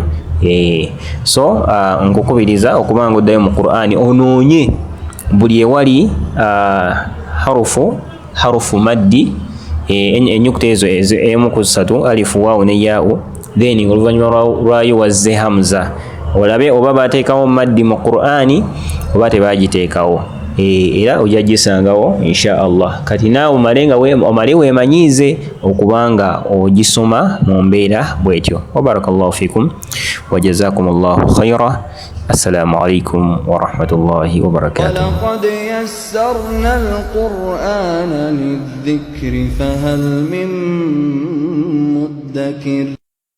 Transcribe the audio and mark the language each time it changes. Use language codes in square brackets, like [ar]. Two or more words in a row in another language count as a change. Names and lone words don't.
[lg] So nkukubiriza okuba nga oddayo mu Qur'ani onoonye buli ewali harufu maddi ennyukuta ezo emu ku 3 alifu waawu ne yaa'u then oluvannyuma lwayo wazze hamza olabe oba baateekawo maddi mu Qur'ani oba tebaagiteekawo era ojja gisangawo [ar] إن شاء الله. [lg] Kati naawe omale weemanyiize okubanga ogisoma mu mbeera bwetyo. [ar] وبارك الله فيكم وجزاكم الله خيرا. السلام عليكم ورحمة الله وبركاته. ولقد يسرنا القرآن للذكر فهل من مدكر.